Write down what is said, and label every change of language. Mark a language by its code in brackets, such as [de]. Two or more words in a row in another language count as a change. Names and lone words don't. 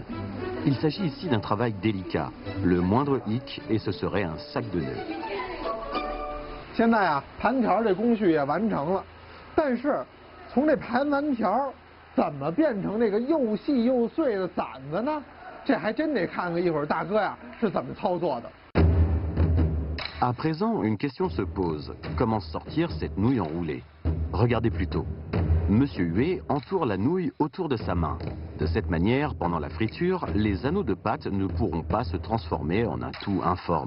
[fr] Il s'agit ici d'un travail délicat. Le moindre hic et ce serait un sac de nœuds. [zh] 现在啊，盘条这工序也完成了，但是从这盘完条怎么变成这个又细又碎的馓子呢？这还真得看看一会儿大哥呀是怎么操作的。 [fr] À présent, une question se pose. Comment sortir cette nouille enroulée? Regardez plutôt. Monsieur Huet entoure la nouille autour de sa main. De cette manière, pendant la friture, les anneaux de pâte ne pourront pas se transformer en un tout informe.